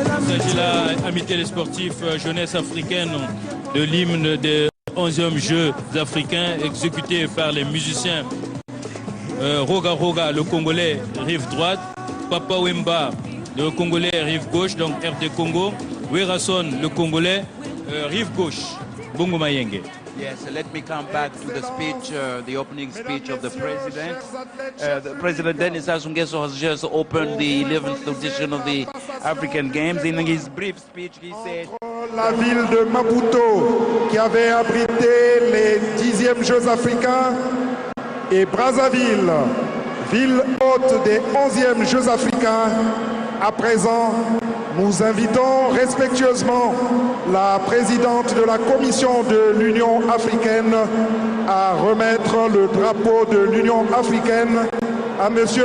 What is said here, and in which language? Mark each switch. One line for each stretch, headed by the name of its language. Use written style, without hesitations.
French: s'agit là, amis télésportifs, jeunesse africaine, de l'hymne des 11e Jeux africains exécuté par les musiciens Roga Roga, le Congolais, rive droite, Papa Wemba, le Congolais, rive gauche, donc RD Congo, Werason, le Congolais, rive gauche, Bongo Mayenge.
English: Yes, let me come back to the speech, the opening speech of the President. The President Denis Sassou Nguesso has just opened the 11th edition of the African Games. In his brief speech, he said...
French: La ville de Maputo, qui avait abrité les 10e Jeux africains, et Brazzaville, ville hôte des 11e Jeux africains. À présent, nous invitons respectueusement la présidente de la Commission de l'Union africaine à remettre le drapeau de l'Union africaine à M.